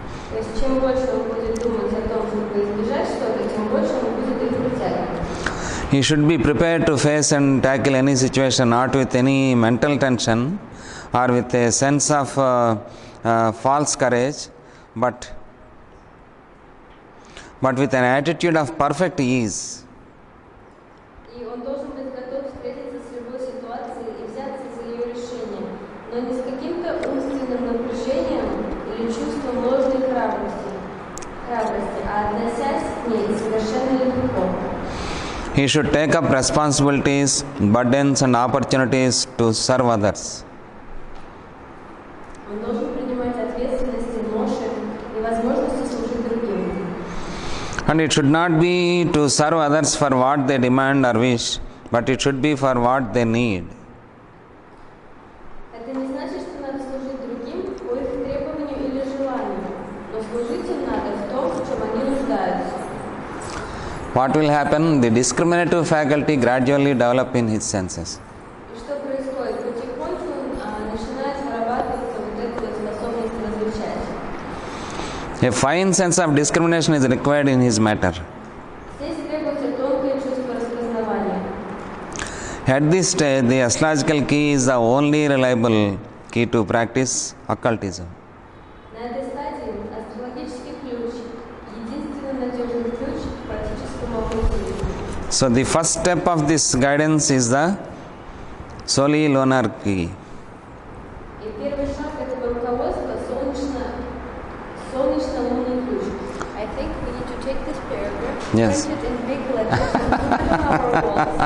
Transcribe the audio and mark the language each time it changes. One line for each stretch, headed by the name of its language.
Russian: То есть чем больше он будет думать о том, чтобы избежать что-то, тем больше он будет их притягивать.
English: He should be prepared to face and tackle any situation not with any mental tension or with a sense of false courage, but with an attitude of perfect ease.
Russian: И он должен быть готов встретиться с любой ситуацией и взяться за ее решение, но не с каким-то умственным напряжением или чувством ложной храбрости, а относясь к ней совершенно легко.
English: He should take up responsibilities, burdens and opportunities to serve others.
Russian: Он должен принимать ответственности, ноши и возможности служить другим.
English: And it should not be to serve others for what they demand or wish, but it should be for what they need.
Russian: Это не значит, что надо служить другим по их требованию или желанию, но служить им надо в том, в чем они нуждаются.
English: What will happen? The discriminative faculty gradually develop in his senses.
Russian: И что происходит? Потихоньку начинает вырабатываться вот эта вот способность различать.
English: A fine sense of discrimination is required in his matter.
Russian: Здесь требуется тонкое чувство распознавания.
English: At this stage, the astrological key is the only reliable key to practice occultism.
Russian: На этой стадии астрологический ключ – единственный надежный ключ к практическому оккультизму.
English: So, the first step of this guidance is the Soli Lunar key.
Russian: И первый шаг этого руководства – солнечно-лунный ключ.
English: I think we need to take this paragraph, Yes. print it in big letters, and put it on our walls.